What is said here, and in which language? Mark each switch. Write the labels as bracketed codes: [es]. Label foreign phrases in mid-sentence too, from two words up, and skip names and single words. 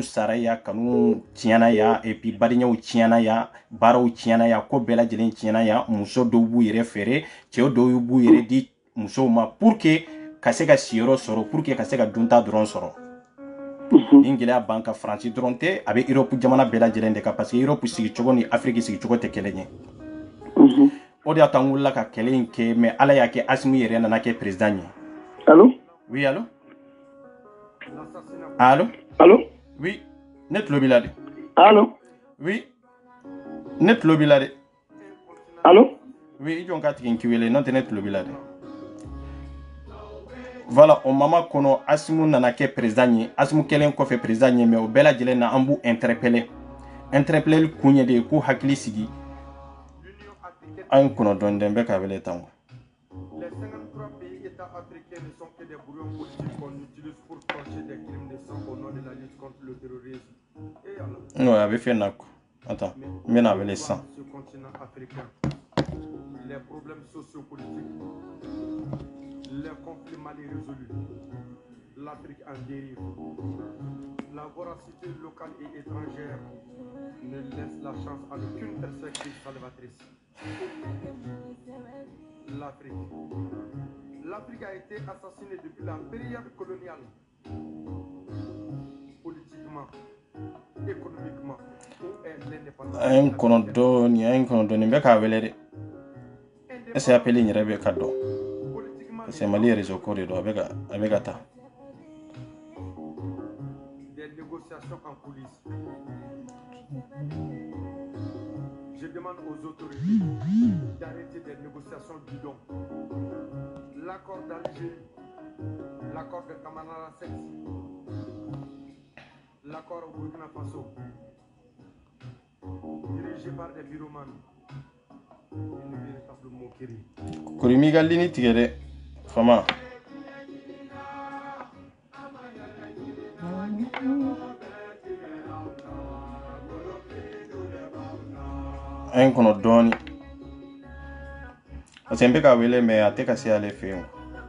[bm] sara ya kanu tiɲɛna ya [fr] et puis [bm] badenyaw tiɲɛna ya baaraw tiɲɛna ya ko bɛɛ lajɛlen tiɲɛna ya muso dɔw b'u yɛrɛ fɛrɛ cɛw dɔw b'u yɛrɛ di musow ma [fr] pour que [bm] ka se ka siyɔrɔ sɔrɔ [fr] pour que [bm] ka se ka dunta dɔrɔn sɔrɔ nin gɛlɛya b'an ka Faransi dɔrɔn tɛ a bɛ Europe jamana bɛɛ lajɛlen de kan parce que Europe sigicogo ni Afrique sigicogo tɛ kelen ye o de y'a to an wulila ka kɛlɛ in kɛ mais ala y'a kɛ Asimu yɛrɛ nana kɛ président ye. [fr] Allô? Oui, allô? Allô? Allô? [bm] Oui, ne tulo b'i la de. [fr] Allô? [bm] Oui, ne tulo b'i la de. [fr] Allô? [bm] Oui, i jɔn ka tigi n k'i wele n'o tɛ ne tulo b'i la de. Voilà, o mama kɔnɔ Asimu nana kɛ président ye Asimu kɛlen kɔfɛ président ye mais o bɛɛ lajɛlen na an b'u interpeller kun ye de k'u hakili sigi an ye kɔnɔ dɔɔni dɛ n bɛ k'a wele tan. [fr] Les 53 pays États africains ne sont que des brouillons politiques qu'on utilise pour trancher des crimes de sang au nom de la lutte contre le terrorisme. [bm] Non, a bɛ fɛn na attends, n bɛna wele sisan. [fr] Ce continent africain, les problèmes sociopolitiques, les conflits mal résolus, l'Afrique en dérive, la voracité locale et étrangère ne laisse la chance à aucune perspective salvatrice. L'Afrique a été assassinée depuis la période coloniale, politiquement, économiquement. [bm] A ye n kɔnɔ dɔɔni n bɛ k'a wele de [fr] est ce que [bm] appel in yɛrɛ bɛ ka dɔn [fr] parce que [bm] Mali réseau ko de don a bɛ ka taa. [fr] Des négociations en coulisses. Je demande aux autorités d'arrêter des négociations bidons. L'accord d'Algérie, l'accord de Kamana 7, l'accord au Burkina Faso, dirigé par des pyromanes, une véritable moquerie. [bm] Kurimi ka lini tigɛ dɛ fama. A ye n kɔnɔ dɔɔni [fr] parce que [bm] n bɛ ka wele mais a tɛ ka se ale fɛ yen.